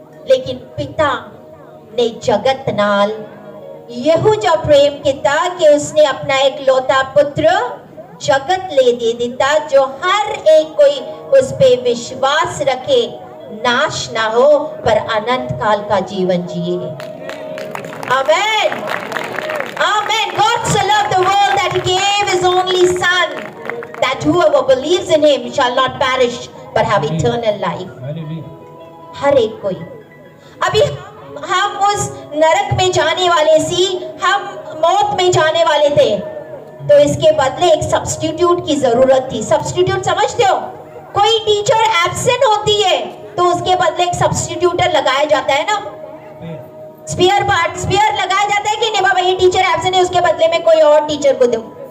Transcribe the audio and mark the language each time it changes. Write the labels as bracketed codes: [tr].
[hi] लेकिन पिता ने जगत नाल यहू जा प्रेम किया कि उसने अपना एक लौता पुत्र जगत ले दे दिता, जो हर एक कोई उस पे विश्वास रखे नाश ना हो पर अनंत काल का जीवन जिए। आमेन आमेन। [en] God so loved the world that he gave his only son, that whoever believes in him shall not perish but have eternal life। [hi] हर एक कोई। अभी हम उस नरक में जाने वाले सी, हम मौत में जाने वाले थे, तो इसके बदले एक सब्स्टिट्यूट की जरूरत थी। सब्स्टिट्यूट समझते हो? कोई टीचर एब्सेंट होती है तो उसके बदले एक सब्स्टिट्यूटर लगाया जाता है ना, स्पेयर लगाया जाता है कि नहीं बाबा, ये टीचर एब्सेंट है, उसके बदले में कोई और टीचर को दो।